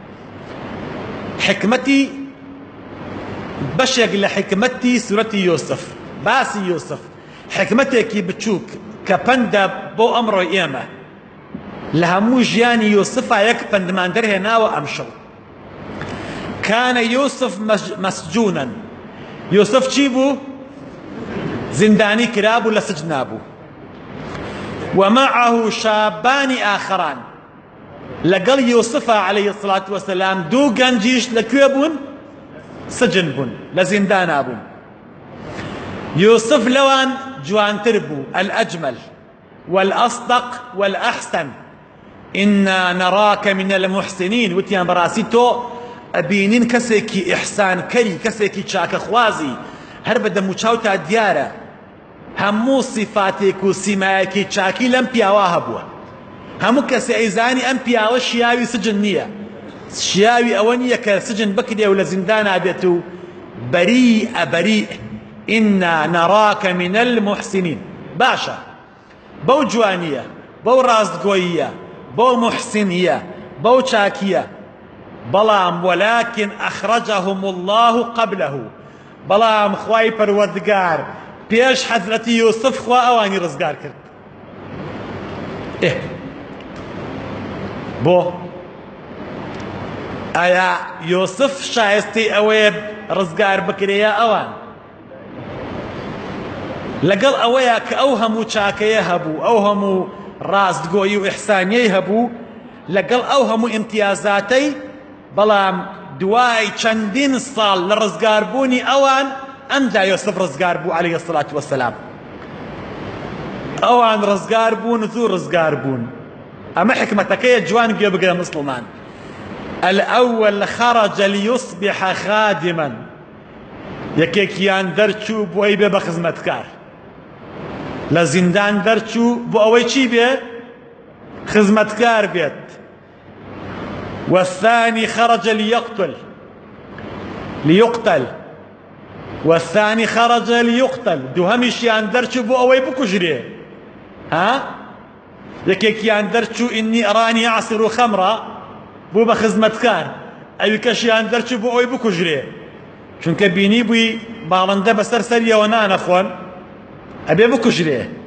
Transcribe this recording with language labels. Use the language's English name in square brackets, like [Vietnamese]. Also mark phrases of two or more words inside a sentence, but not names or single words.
[Central Kurdish] حکمەتی بەشێک لە حکمەتی سورەتی یوسف، باسی یوسف حکمەتێکی بچووک کە پەندە بۆ ئەمڕۆی ئێمە لە هەموو ژیانی یوسفا یەک پەندمان دەرهێناوە ئەمشەو. [Arabic] كان يوسف مسجونا. [Central Kurdish] يوسف چی بوو؟ زندانی کرابوو لە سجنابوو. [Arabic] ومعه شابان آخران. [Central Kurdish] لەگەڵ یوسفا [Arabic] عليه الصلاة والسلام [Central Kurdish] دوو گەنجیش لەکوێ بوون؟ سجن بوون، لە زیندانا بوون. يوسف لەوان جوانتر بوو، [Arabic] الأجمل والأصدق والأحسن. إنا نراك من المحسنين. [Central Kurdish] وتیان بەڕاستی تۆ ئەبینین کەسێکی ئیحسانکەری، کەسێکی چاکەخوازی، هەر بە دەم و چاوتا دیارە هەموو سیفاتێک و سیمایەکی چاکی لەم پیاوە هەبووە. هەموو کەسێ ئەیزانی ئەم پیاوە شیاوی سجن نییە، شیاوی ئەوە نییە کە سجن بکرێ و لە زیندانا بێت و بەریئە بەریئ. [Arabic] ئینا نەڕاکە من المحسنین. [Central Kurdish] باشە، بەو جوانیە، بەو ڕاستگۆییە، بەو محسنیە، بەو چاکیە. [Arabic] بەڵام ولكن أخرجهم الله قبله. [Central Kurdish] بەڵام خوای پەروەردگار پێش حەزرەتی یوسف خوا ئەوانی ڕزگار کرد. بۆ ئایا یوسف شایستی ئەوەیە ڕزگار بکرێە ئەوان؟ لەگەڵ ئەوەیە کە ئەو هەموو چاکەیە هەبوو، ئەو هەموو ڕاستگۆیی و ئیحسانیەی هەبوو، لەگەڵ ئەو هەموو ئیمتیازاتەی، بەڵام دوای چەندین ساڵ لە ڕزگاربوونی ئەوان ئەمدا یوسف ڕزگار بوو [Arabic] عليه الصلاة والسلام. [Central Kurdish] ئەوان ڕزگار بوون، زوو ڕزگار بوون. ئەمە حکمەتەکەیە جوان گوێ بگرە مسلمان. [Arabic] الأول خرج ليصبح خادما. [Central Kurdish] یەکێکیان دەرچوو بۆ ئەوەی بێ بە خزمەتکار، لە زیندان دەرچوو بۆ ئەوەی چی بێ؟ خزمەتکار بێت. [Arabic] والثاني خرج ليقتل. والثاني خرج ليقتل. [Central Kurdish] دوهەمیشیان دەرچوو بۆ ئەوەی بکوژرێ. یەکێکیان دەرچوو [Arabic] ئینی ئەرانی ئەعسر خەمرە [Central Kurdish] بوو بە خزمەتکار، ئەوی کەشیان دەرچوو بۆ ئەوەی بکوژرێ، چونکە بینی بووی باڵندە بەسەر سەریەوە نانەخۆن، ئەبێ بکوژرێ.